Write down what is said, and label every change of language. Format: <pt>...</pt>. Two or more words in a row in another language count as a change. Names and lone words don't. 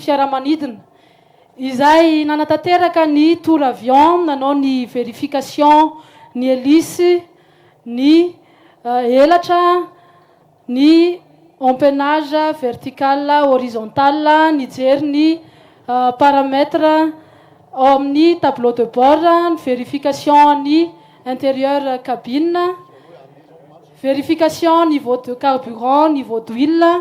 <mg>fiaramanidina izay nanatanteraka ny</mg> <fr>tour avion</fr> <mg>nanao ny</mg> <fr>vérification ny hélice ny elatra, ny empennage vertical horizontal,</fr> <mg>ny jery ny</mg> <fr>paramètre</fr> <mg>ao amin'ny</mg> <fr>tableau de bord, ny vérification ny intérieur cabine, vérification niveau de carburant, niveau d'huile.</fr>